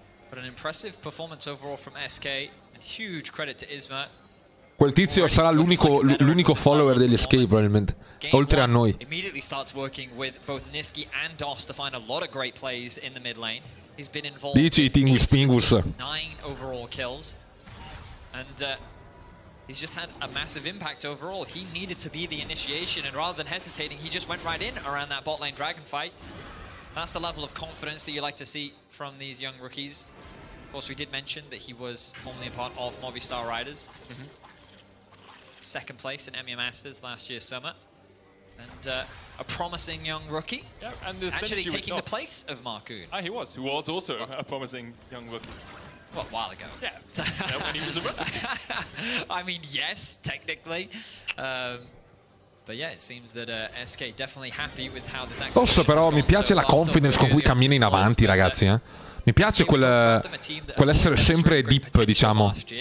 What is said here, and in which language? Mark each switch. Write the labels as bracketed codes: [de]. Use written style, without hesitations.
[en] But an impressive performance overall from SK, and huge credit to Isma. [it] Quel tizio sarà l'unico follower degli SK probabilmente, oltre a noi. [en] Immediately starts working with both Nisqy and DOS to find a lot of great plays in the mid lane. He's been involved [it] Dici Tingus Pingus. [en] 9 overall kills. And he's just had a massive impact overall. He needed to be the initiation, and rather than hesitating, he just went right in around that bot lane dragon fight. That's the level of confidence that you like to see from these young rookies. Of course, we did mention that he was formerly a part of Movistar Riders. Second place in EMEA Masters last year's summer. And a promising young rookie. Yeah, and actually taking the place of Markoon. He was, who was also a promising young rookie. Well, a while ago. Yeah, when he was a rookie. I mean, yes, technically. But yeah, it seems that SK definitely happy with how this actually. [it] Posso però, mi piace la confidence con cui cammina in avanti, ragazzi, eh. Mi piace quell'essere sempre deep, diciamo.